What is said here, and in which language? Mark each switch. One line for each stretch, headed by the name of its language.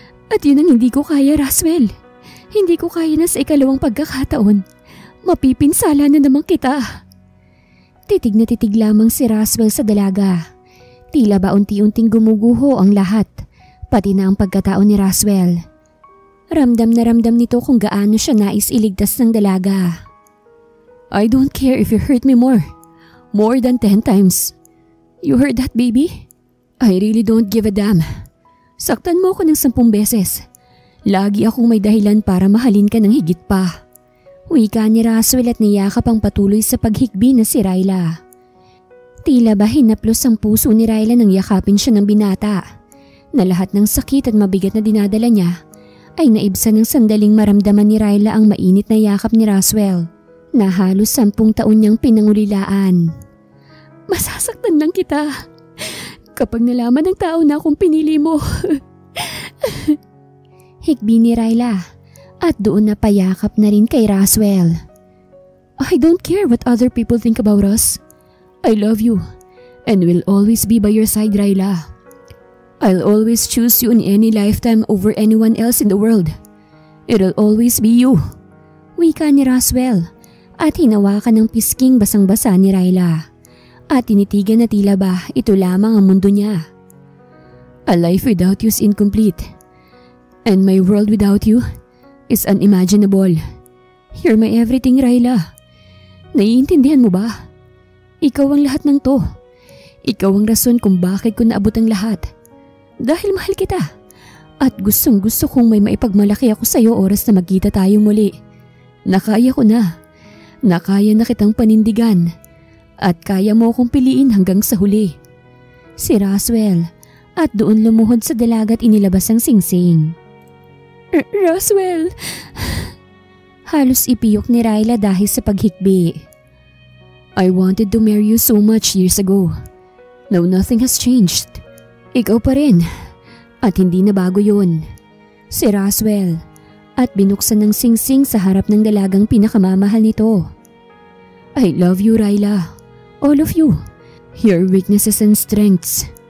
Filipino: At yun ang hindi ko kaya, Roswell. Hindi ko kaya na sa ikalawang pagkakataon. Mapipinsala na naman kita. Titig na titig lamang si Roswell sa dalaga. Tila ba unti-unting gumuguho ang lahat, pati na ang pagkatao ni Roswell. Ramdam na ramdam nito kung gaano siya nais iligtas ng dalaga.
English: I don't care if you hurt me more than 10 times. You heard that, baby? I really don't give a damn.
Filipino: Saktan mo ko ng 10 beses. Lagi akong may dahilan para mahalin ka ng higit pa. Wika ni Roswell at niyakap ang patuloy sa paghikbi na si Ryla. Tila ba hinaplos ang puso ni Ryla nang yakapin siya ng binata, na lahat ng sakit at mabigat na dinadala niya ay naibsan ng sandaling maramdaman ni Ryla ang mainit na yakap ni Roswell na halos 10 taon niyang pinangulilaan. Masasaktan lang kita. kapag nalaman ng tao na akong pinili mo. Hikbi ni Ryla at doon na payakap na rin kay Roswell.
English: I don't care what other people think about us. I love you and will always be by your side, Ryla. I'll always choose you in any lifetime over anyone else in the world. It'll always be you.
Filipino: Wika ni Roswell at hinawakan ng pisking basang-basa ni Ryla at tinitigan na tila ba ito lamang ang mundo niya.
English: A life without you is incomplete and my world without you is unimaginable. You're my everything, Ryla.
Filipino: Naiintindihan mo ba? Ikaw ang lahat ng to. Ikaw ang rason kung bakit ko naabot ang lahat. Dahil mahal kita. At gustong gusto kong may maipagmalaki ako sa iyo oras na magkita tayong muli. Nakaya ko na. Nakaya na kitang panindigan. At kaya mo akong piliin hanggang sa huli. Si Roswell at doon lumuhod sa dalagat inilabas ang singsing. Roswell! Halos ipiyok ni Ryla dahil sa paghikbi.
English: I wanted to marry you so much years ago. Now nothing has changed.
Filipino: Ikaw pa rin. At hindi na bago yun. Si Roswell at binuksan ng singsing sa harap ng dalagang pinakamamahal nito.
English: I love you, Ryla. All of you. Your weaknesses and strengths.